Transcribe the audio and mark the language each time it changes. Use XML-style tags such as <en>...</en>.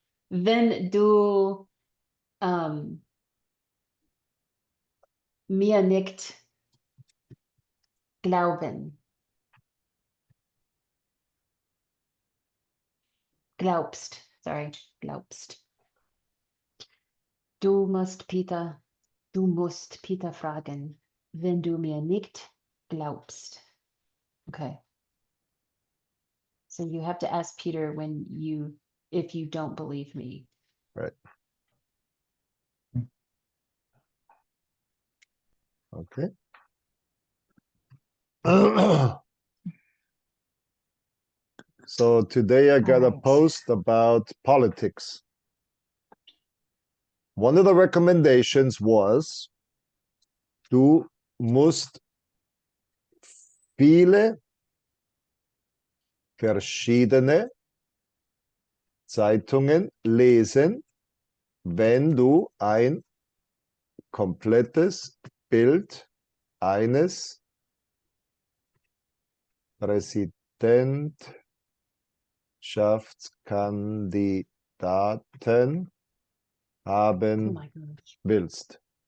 <de>Wenn du mir nicht glaubst. Du musst Peter fragen, wenn du mir nicht glaubst. Okay.</de> <en>So you have to ask Peter if you don't believe me. Right. Okay. So today I got a post about politics. One of the recommendations was,</en> <de>du musst viele verschiedene Zeitungen lesen, wenn du ein komplettes Bild eines Präsidentschaftskandidaten haben willst.</de>